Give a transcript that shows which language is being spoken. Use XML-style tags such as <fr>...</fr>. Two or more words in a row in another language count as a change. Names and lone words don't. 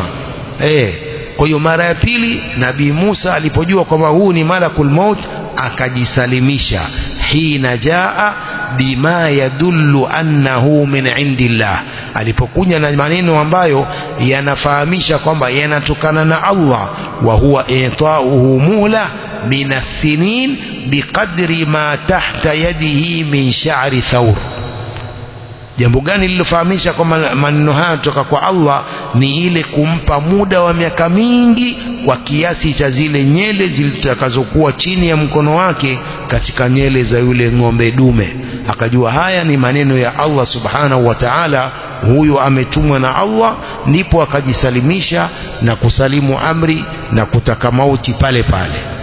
<sw>Kwa hiyo mara ya pili Nabii Musa alipojua kwamba huu ni</sw> <ar>ملك الموت</ar> <sw>akajisalimisha.</sw> <ar>حين جاء بما يدل أنه من عند الله,</ar> <sw>alipokuja na maneno ambayo yanafahamisha kwamba yanatokana na Allah.</sw> <ar>وهو إعطاؤه مهلة من السنين بقدر ما تحت يده من شعر ثور.</ar> <sw>Jambo gani lilofahamisha kwamba maneno haya kutoka kwa Allah? Ni ile kumpa muda wa miaka mingi kwa kiasi cha zile nyele zilitakazokuwa chini ya mkono wake katika nyele za yule ng'ombe dume. Akajua haya ni maneno ya Allah</sw> <ar>سبحانه وتعالى,</ar> <sw>huyu ametumwa na Allah, ndipo akajisalimisha na kusalimu amri na kutaka mauti pale pale.</sw>